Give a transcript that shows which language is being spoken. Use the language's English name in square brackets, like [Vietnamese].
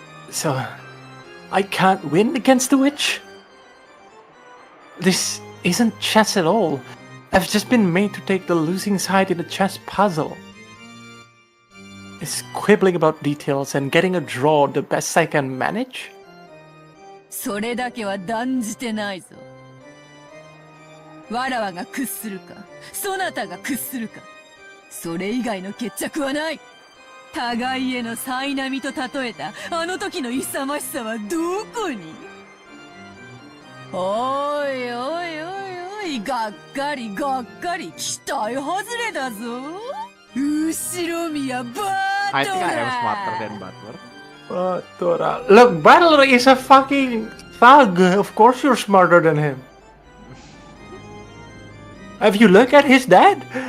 [English] So, I can't win against the witch? This isn't chess at all. I've just been made to take the losing side in a chess puzzle. Is quibbling about details and getting a draw the best I can manage? [Japanese] それだけは断じてないぞ。わらわが屈するか、そなたが屈するか、それ以外の決着はない。互いへの苛並みと例えたあの時の勇ましさはどこに。おいおいおいおい、がっかりがっかり、期待外れだぞ。後ろ宮バートラ。 [English] I think I am smarter than Butler. Tora. Look, Butler is a fucking thug. Of course you're smarter than him. Have you looked at his dad?